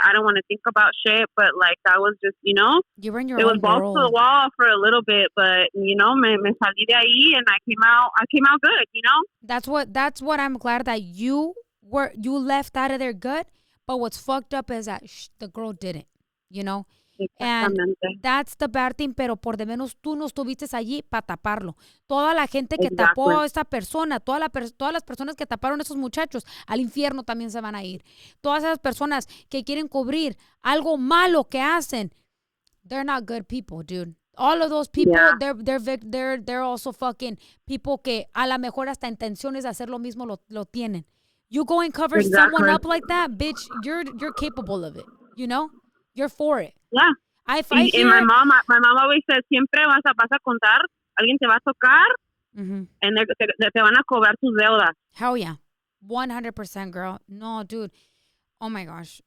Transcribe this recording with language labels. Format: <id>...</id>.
<en>I didn't want to think about shit. But like, I was just, you know, you were in your it was balls to the wall for a little bit. But you know,</en> <es>me salí de ahí</es> <en>and I came out good. You know. That's what I'm glad that you left out of there good. But what's fucked up is that the girl didn't. You know, and that's the bad thing,</en> <es>pero por de menos tú no estuviste allí para taparlo. Toda la gente que tapó a esta persona, todas las personas que taparon a esos muchachos, al infierno también se van a ir. Todas esas personas que quieren cubrir algo malo que hacen,</es> <en>they're not good people, dude. all of those people, Yeah. they're also fucking people</en> <es>que a la mejor hasta intenciones de hacer lo mismo lo tienen.</es> <en>You go and cover someone Exactly. up like that, bitch, you're capable of it, you know? You're for it. Yeah. If I Y hear my mom always says,</en> <es>siempre vas a contar, alguien te va a tocar, Mhm. and te van a cobrar tus deudas.</es> <en>Hell yeah. 100%, girl. No, dude. Oh my gosh.</en>